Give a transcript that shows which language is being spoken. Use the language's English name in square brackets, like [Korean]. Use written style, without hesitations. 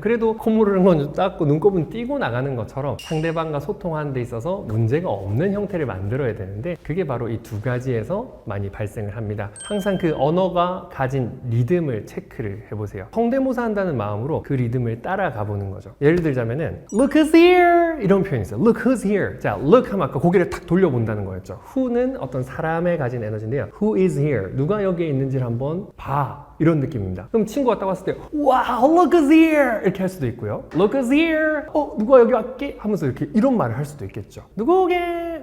[Korean] 그래도 콧물을 먼저 닦고 눈곱은 띄고 나가는 것처럼 상대방과 소통하는 데 있어서 문제가 없는 형태를 만들어야 되는데 그게 바로 이 두 가지에서 많이 발생을 합니다. 항상 그 언어가 가진 리듬을 체크를 해보세요. 성대모사 한다는 마음으로 그 리듬을 따라가 보는 거죠. 예를 들자면은 [English] Look who's here! [Korean] 이런 표현이 있어요. [English] Look who's here! [Korean] 자, look 하면 아까 고개를 탁 돌려본다는 거였죠. Who는 어떤 사람의 가진 에너지인데요. [English] Who is here? [Korean] 누가 여기에 있는지를 한번 봐. 이런 느낌입니다. 그럼 친구가 딱 왔을 때 [English] Wow, look who's here! [Korean] 이렇게 할 수도 있고요. [English] Look who's here! [Korean] 누가 여기 왔게? 하면서 이렇게 이런 말을 할 수도 있겠죠. 누구게?